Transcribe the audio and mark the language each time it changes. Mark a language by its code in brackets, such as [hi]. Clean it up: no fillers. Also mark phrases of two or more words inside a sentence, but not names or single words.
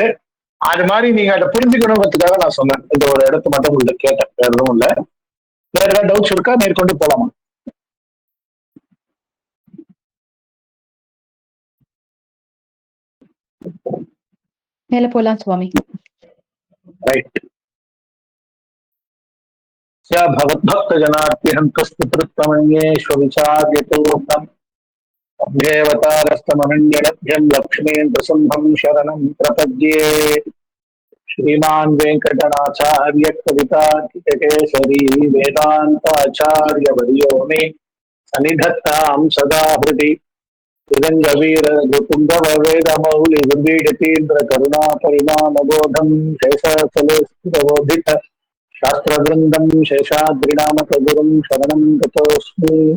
[ta] அது மாதிரி நீங்க அதை புரிஞ்சுக்கணுங்கிறதுக்காக நான் சொன்னேன். இந்த ஒரு இடத்து மட்டும் உங்களுக்கு கேட்டேன், வேற எதுவும் இல்லை. வேற ஏதாவது டவுட்ஸ் இருக்கா? மேற்கொண்டு போலாமா? மேல போலாம் சுவாமி. ரைட். [sa] भवद्भक्त जनार्तिहन्तस्तुतृत्तमन्येष्वविचार्यतोक्तम् अभ्येवतारस्तमनन्यलभ्यं लक्ष्मीन्द्रसिंहं शरणं प्रपद्ये. श्रीमान् वेङ्कटनाथार्य कवितार्किककेसरी वेदान्ताचार्यवर्यो मे सन्निधत्तां सदा हृदि विरङ्गवीरगुतुङ्गवेदमौलिविडतीन्द्रकरुणापरिणामबोधं शेषाचलेस्थितबोधित शास्त्रवृन्दं शेषाद्रिनामकगुरुं शरणं गतोऽस्मि.